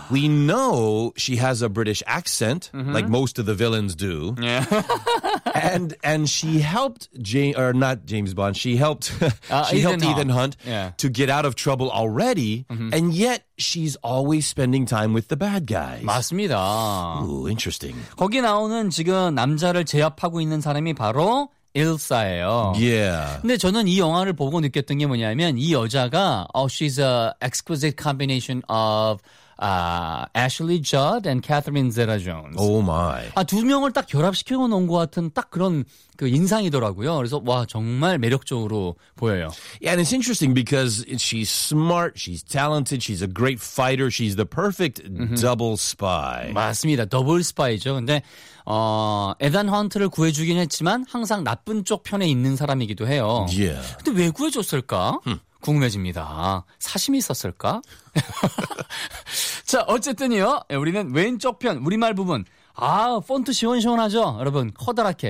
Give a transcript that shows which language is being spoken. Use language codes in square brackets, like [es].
[en] We know she has a British accent, mm-hmm. like most of the villains do. Yeah. and she helped, Ethan Hunt yeah. to get out of trouble already, mm-hmm. and yet she's always spending time with the bad guys. [ko] 맞습니다. [en] Ooh, interesting. [ko] 거기 나오는 지금 남자를 제압하고 있는 사람이 바로 일사예요. [en] Yeah. [ko] 근데 저는 이 영화를 보고 느꼈던 게 뭐냐면 이 여자가 [en] she's a exquisite combination of Ashley Judd and Catherine Zeta-Jones. Oh my. [ko] 아, 두 명을 딱 결합시켜 놓은 것 같은 딱 그런 그 인상이더라고요. 그래서 와 정말 매력적으로 보여요. [en] Yeah, and it's interesting because she's smart, she's talented, she's a great fighter, she's the perfect double spy. [ko] 맞습니다, 더블 스파이죠. 근데 에단 헌트를 구해주긴 했지만 항상 나쁜 쪽 편에 있는 사람이기도 해요. [en] Yeah. [ko] 근데 왜 구해줬을까? 궁금해집니다. 사심이 있었을까? 자, 어쨌든요. 우리는 왼쪽 편, 우리말 부분. 아, 폰트 시원시원하죠? 여러분, 커다랗게.